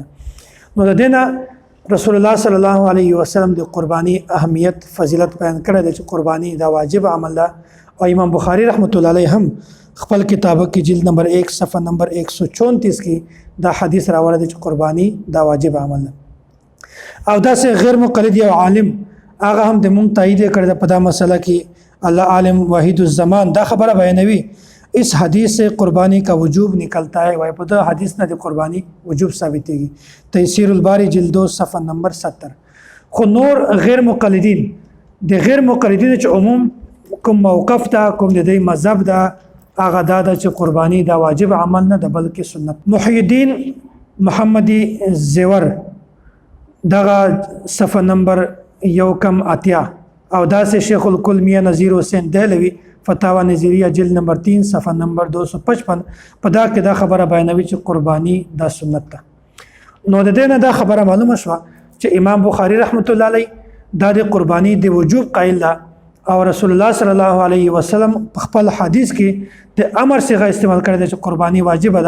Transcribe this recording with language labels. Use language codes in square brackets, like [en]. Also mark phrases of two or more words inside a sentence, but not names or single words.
[ps] نو د دینه رسول الله [ar] صلی الله علیه وسلم [ps] د قربانی اهمیت فضیلت بیان کړی چې قربانی دا واجب عمل ده. او امام بخاری [ar] رحمت الله علیه [ps] هم خپل کتابه کې جلد نمبر 1 صفحه نمبر 134 کې دا حدیث راوړی چې قربانی دا واجب عمل ده. او دا سه غیر مقلد یو عالم هغه هم د مونږ تایید کړی په دا مسله کې الله عالم واحد الزمان دا خبره بیانوي [ur] اس حدیث سے قربانی کا وجوب نکلتا ہے. [ps] وای په دا حدیث نه د قربانی وجوب ثابتېږي. تیسیر الباری جلد 2 صفحه نمبر 70. خو نور غیر مقلدین د غیر مقلدین چې عموم کوم موقف دا کوم د دې مذهب دا هغه دا چې قربانی دا واجب عمل نه ده بلکې سنت. محی الدین محمدی زیور دغه صفحه نمبر 1 او دا سه شیخ الکل میاں نذیر حسین دہلوی فتاوا نظریه جلد نمبر 3 صفحه نمبر 255 په دا کې دا خبره بیانوي چې قربانی دا سنت ده. نو د دې نه دا خبره معلومه شو چې امام بخاری [ar] رحمت الله علیه [ps] دا د قربانی د وجوب قائل ده او رسول الله [ar] صلی الله علیه وسلم [ps] په خپل حدیث کې د امر صيغه استعمال کړی چې قربانی واجب ده.